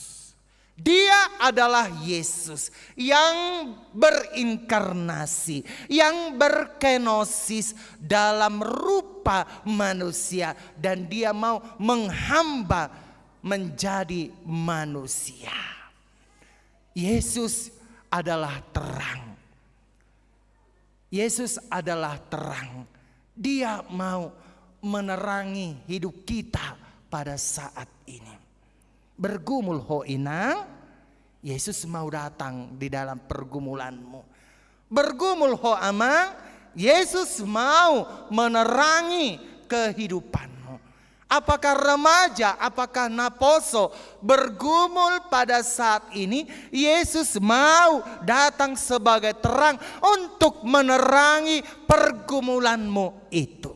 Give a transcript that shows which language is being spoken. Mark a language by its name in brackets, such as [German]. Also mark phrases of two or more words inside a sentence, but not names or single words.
[Indonesian] Dia adalah Yesus yang berinkarnasi, yang berkenosis dalam rupa manusia, dan dia mau menghamba menjadi manusia. Yesus adalah terang. Yesus adalah terang. Dia mau menerangi hidup kita pada saat ini. Bergumul [Batak Toba] ho inang, [Indonesian] Yesus mau datang di dalam pergumulanmu. Bergumul [Batak Toba] ho amang, [Indonesian] Yesus mau menerangi kehidupanmu. Apakah remaja, apakah naposo bergumul pada saat ini, Yesus mau datang sebagai terang untuk menerangi pergumulanmu itu.